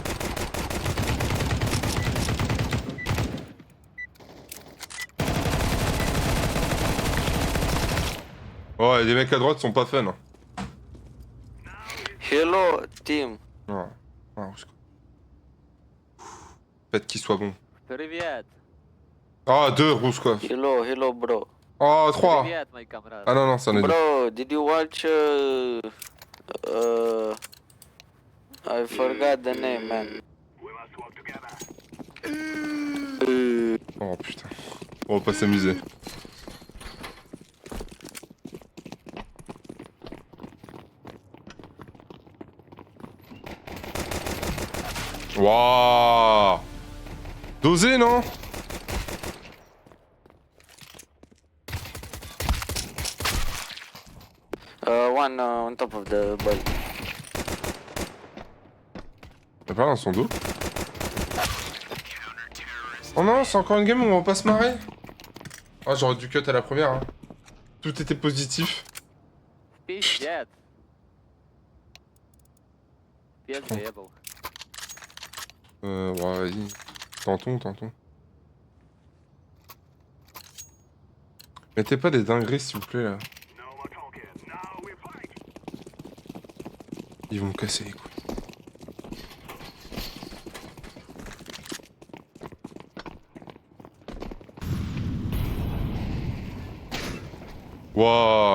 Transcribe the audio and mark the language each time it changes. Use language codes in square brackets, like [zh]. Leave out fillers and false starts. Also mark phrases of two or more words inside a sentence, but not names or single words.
[fr] Oh, et les mecs à droite sont pas fun. Hein. [en] Hello, team. [fr] Oh. Oh, faites qu'il soit bon. [ru] Привет. [fr] Ah, 2 Rouskov. [en] Hello, bro. [fr] Oh, 3. [ru] Привет, мои камрады. [fr] Ah non, non, ça en est 2. [en] Bro, did you watch I forgot the name, man. [fr] Oh putain. On va pas s'amuser. Waouh. Dosé, non? [en] One on top of the body. [fr] Y'a pas dans son dos? Oh non, c'est encore une game où on va pas se marrer? Oh, j'aurais dû cut à la première. Hein. Tout était positif. [ru] Пиздец. Пиздец заебал. [fr] Ouais, vas-y. Tentons. Mettez pas des dingueries, s'il vous plaît, là. Ils vont me casser les couilles. Wouah!